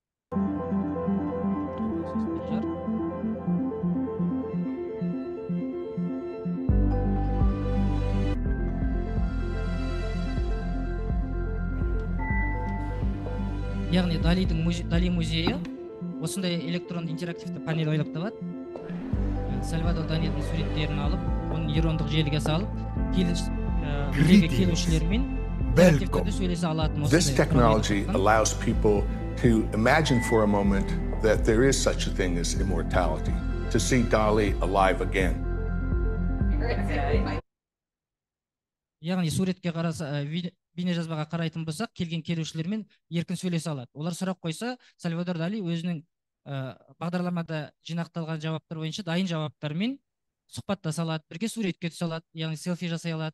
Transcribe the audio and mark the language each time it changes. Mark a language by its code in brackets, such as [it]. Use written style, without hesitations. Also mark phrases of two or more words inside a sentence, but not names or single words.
[kk] Яғни Дали музейі осындай электронды интерактивті панель ойлап табады. Сальвадор Далидің суреттерін алып, оны нейрондық желіге салып, келушілермен интерактивті сөйлесе алатын. [en] This technology allows people to imagine for a moment that there is such a thing as immortality, to see Dali alive again. [kk] Яғни суретке қараса, бейнежазбаға қарайтын болсақ, келген келушілермен еркін сөйлесе алады. Олар сұрақ қойса, Сальвадор Дали өзінің бағдарламада жинақталған жауаптар бойынша дайын жауаптармен сұхбаттаса алады, бірге суретке түсе алады, яғни селфи жасай алады.